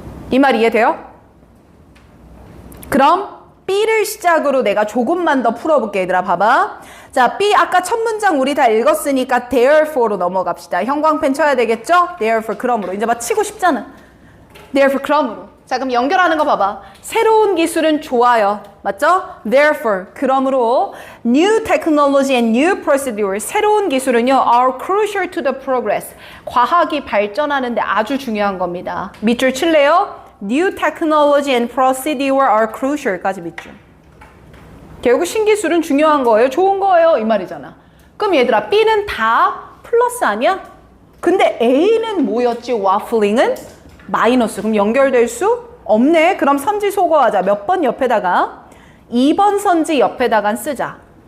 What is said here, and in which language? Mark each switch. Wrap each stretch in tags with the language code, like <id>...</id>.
<ko>이 말 이해돼요? 그럼 B를 시작으로 내가 조금만 더 풀어볼게 얘들아 봐봐. 자 B 아까 첫 문장 우리 다 읽었으니까 therefore로 넘어갑시다. 형광펜 쳐야 되겠죠? therefore 그러므로. 이제 막 치고 싶잖아. therefore 그러므로. 자 그럼 연결하는 거 봐봐. 새로운 기술은 좋아요. 맞죠?</ko> <en>therefore</en> <ko>그러므로</ko> <en>new technology and new procedure</en> <ko>새로운 기술은요</ko> <en>are crucial to the progress</en> <ko>과학이 발전하는데 아주 중요한 겁니다. 밑줄 칠래요?</ko> <en>New technology and procedure are crucial까지</en> <ko>밑줄. 결국 신기술은 중요한 거예요. 좋은 거예요. 이 말이잖아. 그럼 얘들아 B는 다 플러스 아니야? 근데 A는 뭐였지? 와플링은 마이너스. 그럼 연결될 수 없네. 그럼 선지 소거하자. 몇 번 옆에다가? 2번 선지 옆에다가 쓰자.</ko>